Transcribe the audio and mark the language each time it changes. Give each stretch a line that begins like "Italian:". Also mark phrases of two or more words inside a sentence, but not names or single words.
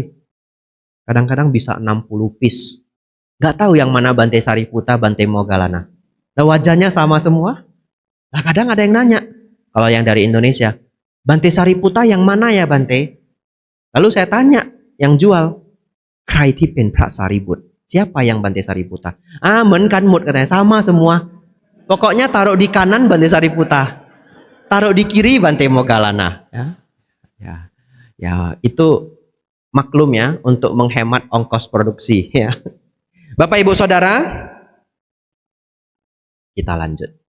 Indonesian: Kadang-kadang bisa 60 piece. Gak tahu yang mana Bante Sariputta, Bante Moggallana. Nah, wajahnya sama semua. Nah, kadang ada yang nanya, kalau yang dari Indonesia, Bante Sariputta yang mana ya Bante? Lalu saya tanya, yang jual,
Thai: Kraiที่เป็นพระสารีบุตร
Indonesian: siapa yang
Thai: Bante Sariputta?
Indonesian: Ah,
Thai: เหมือนกันหมด
Indonesian: katanya, sama semua. Pokoknya taruh di kanan Bante Sariputta, taruh di kiri Bante Moggallana. Ya, itu maklum ya, untuk menghemat ongkos produksi ya. Bapak Ibu Saudara, kita lanjut.